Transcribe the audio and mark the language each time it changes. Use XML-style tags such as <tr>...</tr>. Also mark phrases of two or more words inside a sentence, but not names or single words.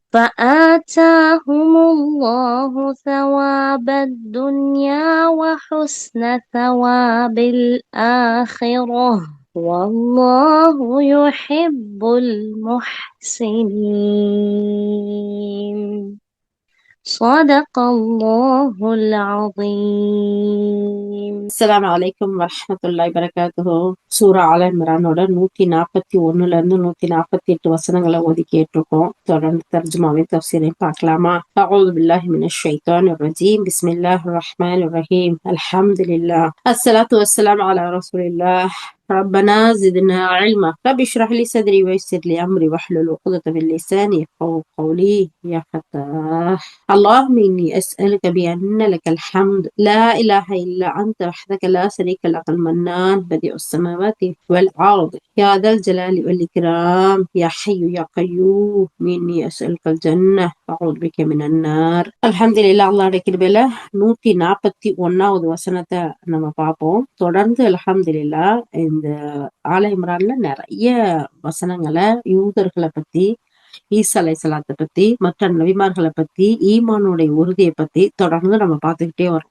<ar>فآتاهم الله ثواب الدنيا وحسن ثواب الآخرة والله يحب المحسنين. صدق الله العظيم. السلام عليكم ورحمة الله وبركاته.</ar> <ta>சூரா ஆல இம்ரானோட 141ல இருந்து 148 வசனங்களை ஓதி கேட்டிருக்கோம். தொடர்ந்து தர்ஜுமாவையும் தஃசீரையும் பார்க்கலாமா?</ta> <ar>أعوذ بالله من الشيطان الرجيم بسم الله الرحمن الرحيم. الحمد لله الصلاة والسلام على رسول الله. ربنا زدنا علما رب اشرح لي صدري ويسر لي امري واحلل عقدة من لساني يفقهوا قولي يا فتاح. اللهم اني اسالك بان لك الحمد لا اله الا انت وحدك لا شريك لك المنان بديع السماوات والأرض يا ذا الجلال والإكرام يا حي يا قيوم مني أسألك الجنة أعوذ بك من النار. الحمد لله.</ar> <ta>அல்லாஹ்வுடைய கிருபையில 141வது வசனத்தை நம்ம பார்ப்போம். தொடர்ந்து அல்ஹம்துலில்லாஹ் இந்த ஆல இம்ரான்ல நிறைய வசனங்களை யூதர்களை பத்தி, ஈசா அலைஹிஸ்ஸலாத்தை பத்தி, மற்ற நபிமார்களை பத்தி, ஈமானுடைய உறுதியை பத்தி தொடர்ந்து நம்ம பார்த்துக்கிட்டே வரோம்.</ta>